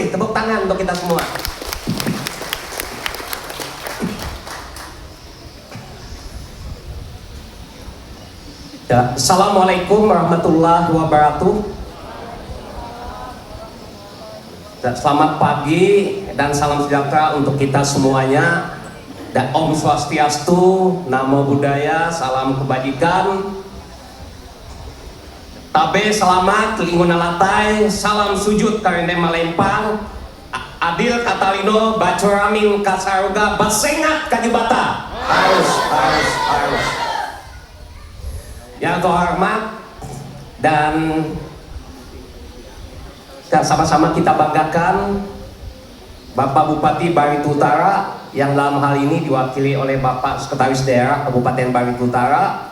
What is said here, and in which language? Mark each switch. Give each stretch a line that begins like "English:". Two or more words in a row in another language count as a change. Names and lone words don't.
Indonesian: Tepuk tangan untuk kita semua. Ya,
Arabic: Assalamualaikum warahmatullahi wabarakatuh.
Indonesian: Ya, selamat pagi dan salam sejahtera untuk kita semuanya. Dan
Balinese: Om Swastiastu,
Pali: Namo Buddhaya,
Indonesian: salam kebajikan.
Ngaju: Tabe selamat, linguna latai, salam sujud karene malempang. Adil katalino, bacuramin kasaroga, basengat kajibata.
Indonesian: Harus. Yang terhormat dan sama-sama kita banggakan Bapak Bupati Barito Utara yang dalam hal ini diwakili oleh Bapak Sekretaris Daerah Kabupaten Barito Utara,